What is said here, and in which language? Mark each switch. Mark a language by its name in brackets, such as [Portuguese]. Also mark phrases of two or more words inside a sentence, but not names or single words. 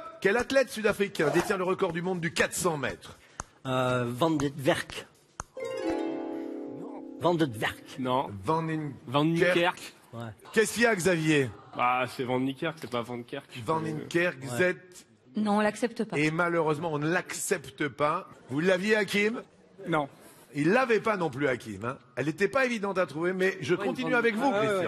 [French] Quel athlète sud-africain détient le record du monde du 400 mètres? Van de Werk. Van de Werk. Non, Van Van Niekerk. Ouais. Qu'est-ce qu'il y a, Xavier? Bah, c'est Van Niekerk, c'est pas Van Kerk. Van Niekerk, Z. Non, on l'accepte pas. Et malheureusement, on ne l'accepte pas. Vous l'aviez, Hakim? Non. Il l'avait pas non plus, Hakim. Hein. Elle n'était pas évidente à trouver, mais je continue avec vous, Christian.